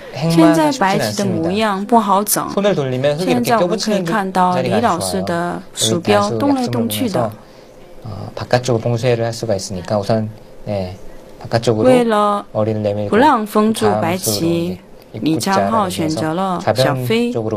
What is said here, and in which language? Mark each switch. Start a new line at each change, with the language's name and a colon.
Chinese: 现在白棋的模样不好整，现在我们可以看到李老师的鼠标动来动去的。
Korean: 바깥쪽으로 봉쇄를 할 수가 있으니까 우선 바깥쪽으로
Chinese: 为了不让封住白棋，李昌镐选择了小飞。